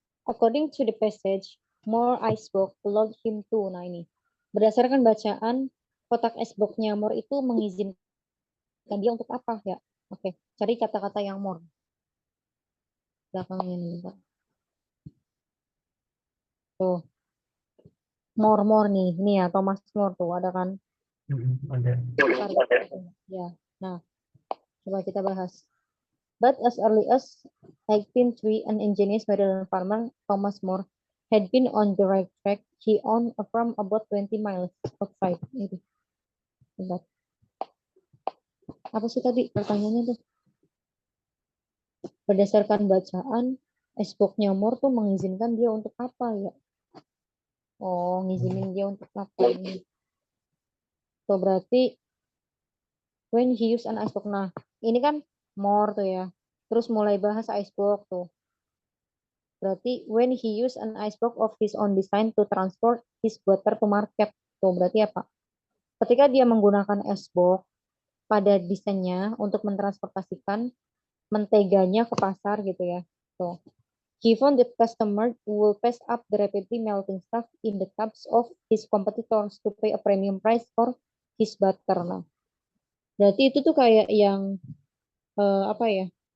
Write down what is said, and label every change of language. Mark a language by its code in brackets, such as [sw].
[en] According to the passage, more icebox allowed him to. [id] Nah ini. Berdasarkan bacaan, kotak iceboxnya more itu mengizinkan dia untuk apa ya? Oke, cari kata-kata yang more. Belakangnya nih. Bentar. Tuh. More nih. Ini ya, Thomas More tuh. Ada kan? Ada. Ya. Nah, coba kita bahas. [en] But as early as 1803, an ingenious Maryland farmer, Thomas More, had been on the right track. He owned a farm about 20 miles outside. [id] Ini. Bentar. Apa sih tadi pertanyaannya tuh? Berdasarkan bacaan, iceboxnya More tuh mengizinkan dia untuk apa ya? Oh, ngizinin dia untuk apa ini? [en] So, [id] berarti [en] when he use an icebox. [id] Nah, ini kan More tuh ya. Terus mulai bahas icebox tuh. Berarti [en] when he use an icebox of his own design to transport his butter to market. [id] Tuh, berarti apa? Ketika dia menggunakan icebox pada desainnya untuk mentransportasikan menteganya ke pasar gitu ya. Tuh. [en] He found that customers will pass up the rapidly melting stuff in the cups of his competitors to pay a premium price for his butter. [id] Nah, berarti itu tuh kayak yang apa ya?